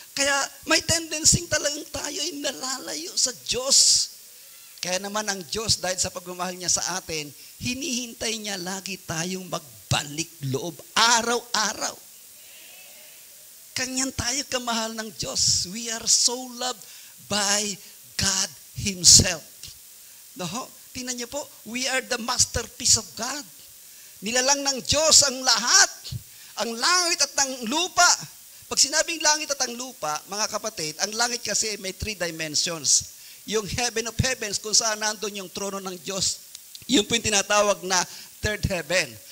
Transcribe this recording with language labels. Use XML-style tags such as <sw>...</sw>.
<tl>Kaya may tendency talagang tayo ay nalalayo sa Diyos. Kaya naman ang Diyos, dahil sa pagmamahal niya sa atin, hinihintay niya lagi tayong magbalik loob araw-araw. Kanyan tayo kamahal ng Diyos.</tl> <en>We are so loved by God Himself. No?</en> <tl>Tingnan niyo po,</tl> <en>we are the masterpiece of God.</en> <tl>Nilalang ng Diyos ang lahat, ang langit at ang lupa. Pag sinabing langit at ang lupa, mga kapatid, ang langit kasi may 3 dimensions. Yung heaven of heavens, kung saan nandun yung trono ng Diyos, yun po yung tinatawag na third heaven.</tl>